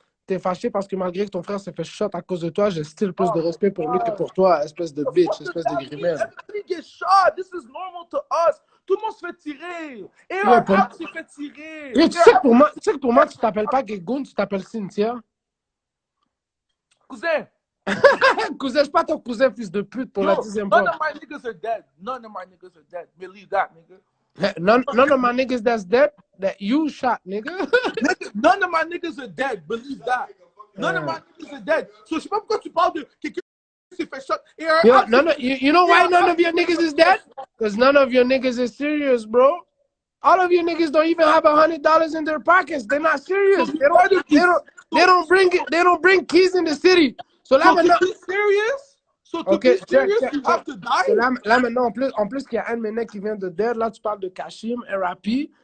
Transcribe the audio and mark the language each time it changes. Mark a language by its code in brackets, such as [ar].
[fr] T'es fâché parce que malgré que ton frère s'est fait shot à cause de toi, j'ai still plus de respect pour lui que pour toi, espèce de bitch, espèce de grimelle. [en] Everybody get shot. This is normal to us. [fr] Tout le monde se fait tirer. Et un gars s'est fait tirer. Et tu sais que pour moi, tu t'appelles pas Gegoun, tu t'appelles Cynthia. Cousin. Cousin, je suis pas ton cousin, fils de pute, pour la 10e fois. [en] None of my niggas are dead. None of my niggas are dead. Believe that, nigga. None of my niggas that's dead, that you shot, nigga. None of my niggas are dead. Believe that. None of my niggas are dead. [fr] So, je sais pas pourquoi tu parles de quelqu'un qui s'est fait shot. [en] Yo, you know why none of your niggas is dead? Because none of your niggas is serious, bro. All of you niggas don't even have $100 in their pockets. They're not serious. They don't bring keys in the city. [fr] So là maintenant. [en] Serious? So to Okay, be serious, you have to die? [fr] So là maintenant, en plus qu'il y a un de mes necks qui vient de dead, là tu parles de Kashim, RAP.